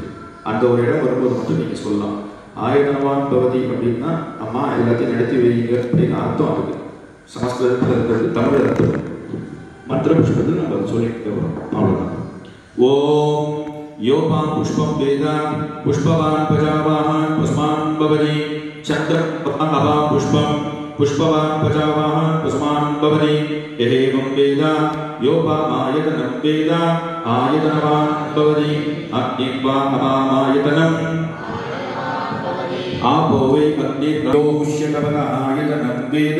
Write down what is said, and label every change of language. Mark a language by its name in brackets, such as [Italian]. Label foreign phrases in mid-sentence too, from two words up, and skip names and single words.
[Tamil] அந்த ஒரு இடம் வரும்போது மட்டும் நீங்கள் சொல்லலாம். [Sanskrit] आयतनवान् भवति [Tamil] அப்படின்னா அம்மா எல்லாத்தையும் நடத்தி வைங்க அப்படின்னு அர்த்தம். அதுக்கு சமஸ்கிருதத்தில் இருக்கிறது தமிழ் அர்த்தம். மந்திர புஷ்பத்தில் நம்ம அதை சொல்லிட்டு வரோம், அவ்வளோதான். [Sanskrit] ओम् योपाम् पुष्पम् वेदाम् पुष्पवान् प्रजावान् पुष्पान् भवति चन्द्रम् अपाम् पुष्पम् पुष्पवान् प्रजावान् कुसुमान् भवति एवं वेद योपामायतनं वेद आयतनवान् भवति अग्निर्वा अपामायतनम् आपो वै अग्निर्योष्यकपदः आयतनं वेद